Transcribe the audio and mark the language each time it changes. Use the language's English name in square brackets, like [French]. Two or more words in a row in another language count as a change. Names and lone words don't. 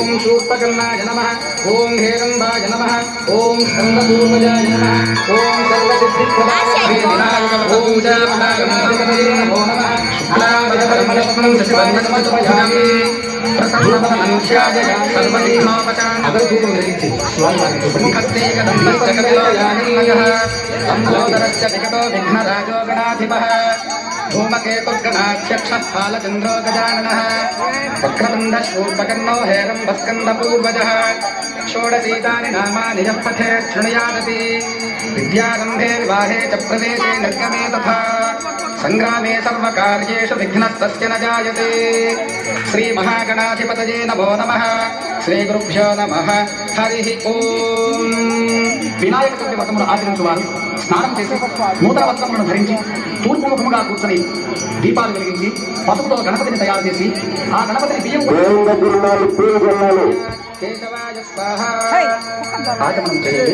[Sanskrit] ఓం హేరంబాయ నమః ఓం స్కందపూర్వజాయ నమః ఓం సర్వసిద్ధిప్రదాయ నమః ఓం జామనాగణాధిపతయే నమో నమః శుక్లాంబరధరమలక్ష్మణం శశివర్ణకమధ్వజాం ప్రసన్నవదనంధ్యాయ సర్వవిఘ్నోపశాంతయే [Telugu] అగరధూపం వెలిగించి [Sanskrit] స్వామివారికి ముఖస్తేకదంతశ్చ కపిలోయాహిర్నగః లంబోదరశ్చ వికటో విఘ్నరాజో గణాధిపః धूमकेतुर्गणाध्यक्षः फालचन्द्रो गजाननः वक्रतुण्डः शूर्पकर्णो हेरम्बस्कन्दपूर्वजः षोडशीतानि नामानि यः पठेत् शृणुयादपि विद्यारम्भे विवाहे च प्रवेशे निर्गमे तथा सङ्ग्रामे सर्वकार्येषु विघ्नस्तस्य न जायते श्रीमहागणाधिपतये नमो नमः श्रीगुरुभ्यो नमः हरिः ओम् [Telugu] వినాయక చవితి వ్రతమును ఆచరించువారు స్నానం చేసి నూతన వస్త్రములను ధరించి తూర్పుముఖముగా కూర్చొని దీపాలు వెలిగించి పసుపుతో గణపతిని తయారు చేసి ఆ గణపతిని బియ్యం [Sanskrit] కేశవాయ స్వాహ [Telugu] ఆచమనం చేయండి.